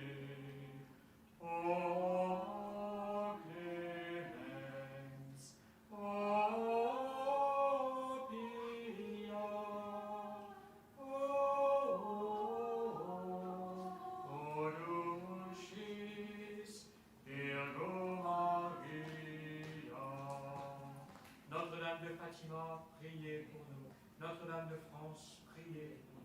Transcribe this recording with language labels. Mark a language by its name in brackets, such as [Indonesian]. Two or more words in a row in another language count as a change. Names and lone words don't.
[Latin] O clemens, o pia, o dulcis Virgo Maria. [French] Notre-Dame de Fatima, priez pour nous. Notre-Dame de France, priez.